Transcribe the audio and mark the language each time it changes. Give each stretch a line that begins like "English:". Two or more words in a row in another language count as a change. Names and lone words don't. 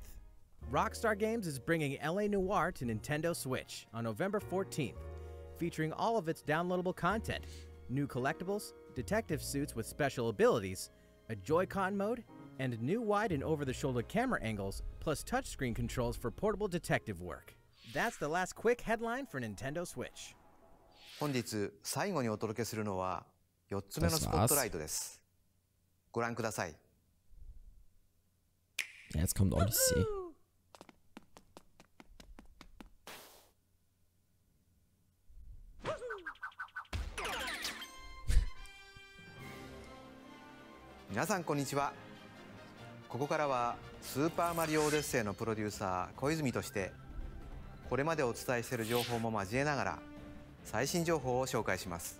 English: Rockstar Games is bringing LA Noire to Nintendo Switch on November 14th, featuring all of its downloadable content, new collectibles, detective suits with special abilities, a Joy-Con mode, and new wide and over-the-shoulder camera angles, plus touchscreen controls for portable detective work. That's the last quick headline for Nintendo Switch.
Japanese: 本日最後にお届けするのは4つ目のスポットライトです。ご覧ください。
German: Ja, jetzt kommt Odyssey.
Japanese: みなさん こんにちは。ここからはスーパーマリオオデッセイのプロデューサー小泉としてこれまでお伝えしている情報も交えながら最新情報を紹介します。